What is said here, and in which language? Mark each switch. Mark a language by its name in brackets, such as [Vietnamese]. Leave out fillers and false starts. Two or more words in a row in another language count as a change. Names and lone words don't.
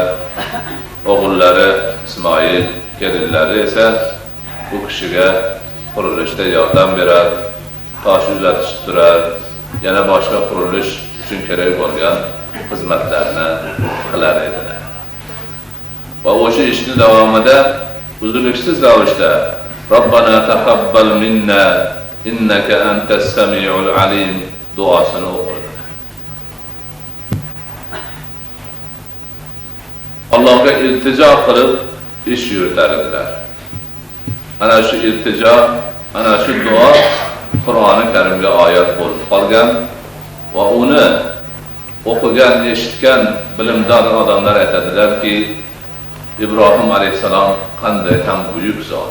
[Uzbek] O'g'illari Ismoil, kelinlari esa bu kishiga qurilishda yordam berar, tosh uzatishib turar, yana boshqa qurilish uchun kerak bo'lgan xizmatlarni qilar edilar. Va o'sha ishni davomida uzluksiz ravishda [Arabic] ربنا تقبل منا إنك أنت السميع العليم [Uzbek] duosini o'qirdi. Allohga iltijo qilib ish yuritar edilar. Ana shu iltijo, ana shu duo Qur'oni Karimga oyat bo'lib qolgan va uni o'qigan, eshitgan bilimdor odamlar aytadilarki, İbrahim alayhissalom qanday ham buyuk zot.